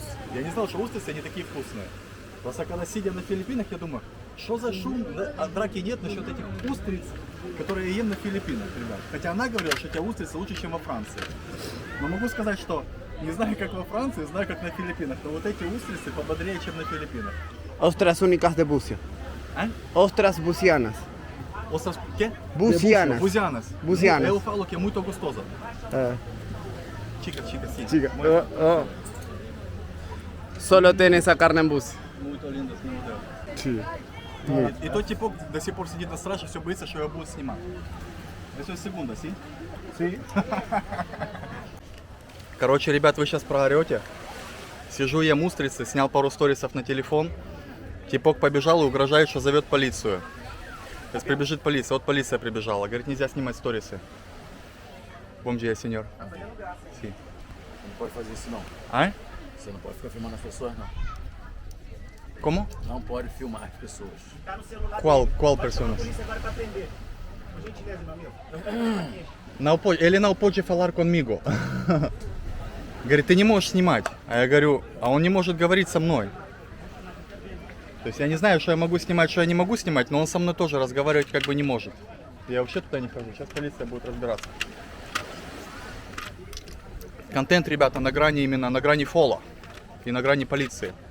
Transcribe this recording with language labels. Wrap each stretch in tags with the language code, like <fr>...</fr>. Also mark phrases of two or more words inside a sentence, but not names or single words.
<ru>Я не знал, что устрицы, они такие вкусные. Просто когда сидя на Филиппинах, я думаю, что за шум, а драки нет насчет этих устриц, которые я ем на Филиппинах, ребят. Хотя она говорила, что эти устрицы лучше, чем во Франции. Но могу сказать, что не знаю, как во Франции, знаю, как на Филиппинах, но вот эти устрицы пободрее, чем на Филиппинах.</ru> <pt>Ostras únicas de Búzia.</pt> <ru>А?</ru> <pt>Ostras bucianas. Ostras, quê? Buzianas. Buzianas. Buzianas. Eu falo que é muito gostosa. É. Chica, sim. Chica. Solo tem essa carne em Búzia. Muito linda, assim, meu Deus. Sim.</pt> <ru>И тот типок до сих пор сидит на страже, все боится, что его будут снимать. Это секунда, си?</ru> <pt>Sim.</pt> <ru>Короче, ребят, вы сейчас проорете. Сижу ем устрицы, снял пару сторисов на телефон. Типок побежал и угрожает, что зовет полицию. То есть прибежит полиция. Вот полиция прибежала. Говорит, нельзя снимать сторисы.</ru> <pt>Bom dia, senhor. Sim. Não pode fazer isso não.</pt> <ru>А?</ru> <pt>Você não pode ficar filmando as pessoas não. Como? Não pode filmar as pessoas. Qual personas? Ele não pode falar comigo.</pt> <ru>Говорит, ты не можешь снимать. А я говорю, а он не может говорить со мной. То есть я не знаю, что я могу снимать, что я не могу снимать, но он со мной тоже разговаривать как бы не может. Я вообще туда не хожу. Сейчас полиция будет разбираться. Контент, ребята, на грани именно, на грани фола и на грани полиции.</ru>